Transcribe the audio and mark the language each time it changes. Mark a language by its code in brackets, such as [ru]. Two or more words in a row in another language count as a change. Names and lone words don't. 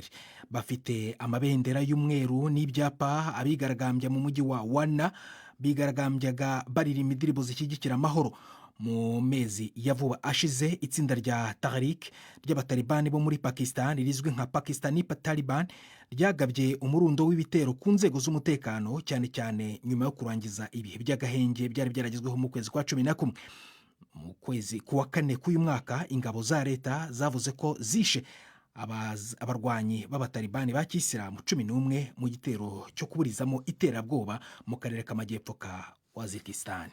[rw] Bafite amabendera y'umweru n'ibyapa. Abigaragambya mu mujyi wa Wana bigaragambyaga baririmba indirimbo zishyigikira amahoro. Mu mezi ya vuba ashize itsinda rya Tahrik ry'abatalibani bo muri Pakistan rizwi nka Pakistani Taliban ryagabye umurundo w'ibitero ku nzego z'umutekano cyane cyane nyuma yo kurangiza ibihe by'agahenge byari byaragezweho mu kwezi kwa 11. Mu kwezi kuwa 4 k'uyu mwaka ingabo za leta zavuze ko zishe abarwanyi b'abatalibani ba Kisilamu 11 mu gitero cyo kuburizamo iterabwoba mu karere k'amajyepfo ka Wazirikistan.